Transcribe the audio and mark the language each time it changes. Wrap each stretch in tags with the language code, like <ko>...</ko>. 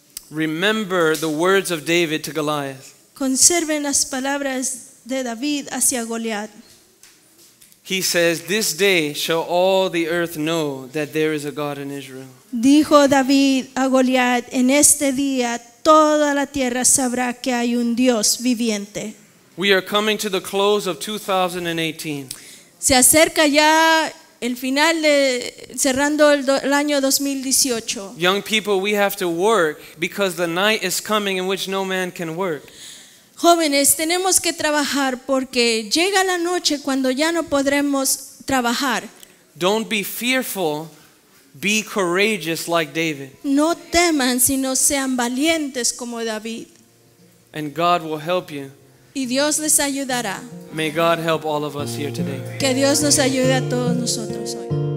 <en>Remember the words of David to Goliath.</en> <es>Conserven las palabras de David hacia Goliat.</es> <en>He says, "This day shall all the earth know that there is a God in Israel."</en> <es>Dijo David a Goliat, en este día toda la tierra sabrá que hay un Dios viviente.</es> <en>We are coming to the close of 2018.</en> <es>Se acerca ya el final cerrando el año 2018.</es> <en>Young people, we have to work because the night is coming in which no man can work.</en> <es>Jóvenes, tenemos que trabajar porque llega la noche cuando ya no podremos trabajar.</es> <en>Don't be fearful, be courageous like David,</en> <es>No teman, sino sean valientes como David.</es> <en>and God will help you.</en> <es>Y Dios les ayudará.</es> <en>May God help all of us here today.</en> <es>Que Dios nos ayude a todos nosotros hoy.</es>